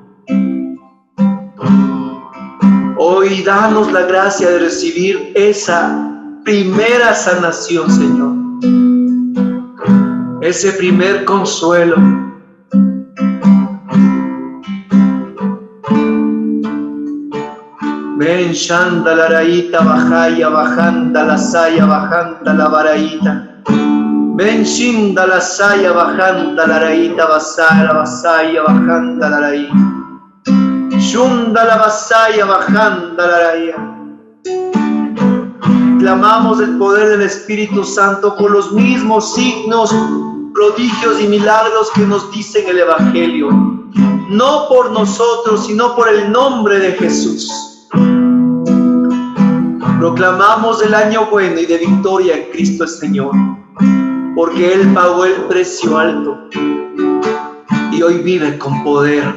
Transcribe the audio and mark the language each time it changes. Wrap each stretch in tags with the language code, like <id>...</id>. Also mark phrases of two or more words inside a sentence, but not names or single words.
<es>Hoy danos la gracia de recibir esa primera sanación, Señor, ese primer consuelo. Ven, shanda la raíta, bajaya, bajanda la saya, bajanda la baraíta. Ven, shinda la saya, bajanda la raíta, basara, basaya, bajanda la raíta. Shunda la basaya, bajanda la raíta. Clamamos el poder del Espíritu Santo con los mismos signos, prodigios y milagros que nos dicen el Evangelio. No por nosotros, sino por el nombre de Jesús. Proclamamos el año bueno y de victoria en Cristo el Señor, porque Él pagó el precio alto y hoy vive con poder.</es>